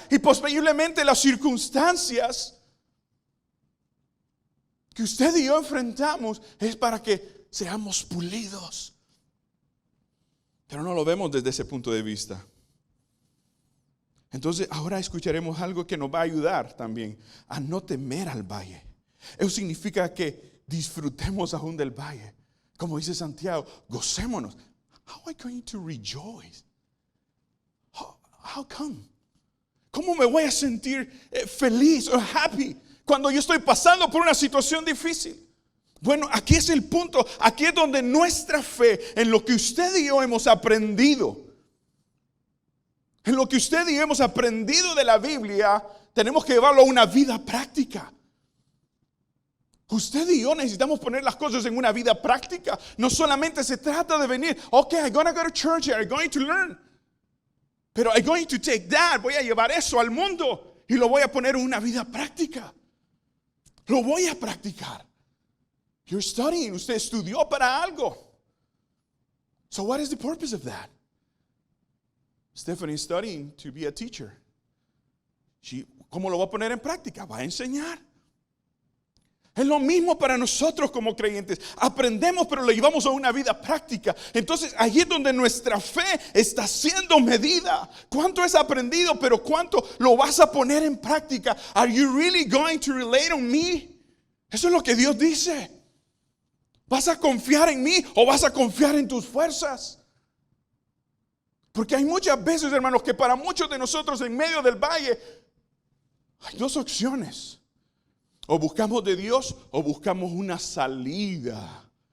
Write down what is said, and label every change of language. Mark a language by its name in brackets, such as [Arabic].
[Spanish] Y posiblemente las circunstancias que usted y yo enfrentamos es para que seamos pulidos. Pero no lo vemos desde ese punto de vista. Entonces ahora escucharemos algo que nos va a ayudar también a no temer al valle. Eso significa que disfrutemos aún del valle. Como dice Santiago, gocémonos. [English] How am I going to rejoice? How come? [Spanish] ¿Cómo me voy a sentir feliz o happy cuando yo estoy pasando por una situación difícil? Bueno, aquí es el punto. Aquí es donde nuestra fe en lo que usted y yo hemos aprendido, en lo que usted y yo hemos aprendido de la Biblia, tenemos que llevarlo a una vida práctica. Usted y yo necesitamos poner las cosas en una vida práctica. No solamente se trata de venir, [English] okay, I'm gonna go to church here, I'm going to learn. [Spanish] Pero [English] I'm going to take that, [Spanish] voy a llevar eso al mundo y lo voy a poner en una vida práctica. Lo voy a practicar. [English] You're studying, [Spanish] usted estudió para algo. [English] So what is the purpose of that? Stephanie is studying to be a teacher. [Spanish] ¿Cómo lo va a poner en práctica? Va a enseñar. Es lo mismo para nosotros como creyentes. Aprendemos, pero lo llevamos a una vida práctica. Entonces, ahí es donde nuestra fe está siendo medida. ¿Cuánto has aprendido, pero cuánto lo vas a poner en práctica? [English] Are you really going to rely on me? [Spanish] Eso es lo que Dios dice. ¿Vas a confiar en mí o vas a confiar en tus fuerzas? Porque hay muchas veces, hermanos, que para muchos de nosotros en medio del valle hay dos opciones. O buscamos de Dios o buscamos una salida.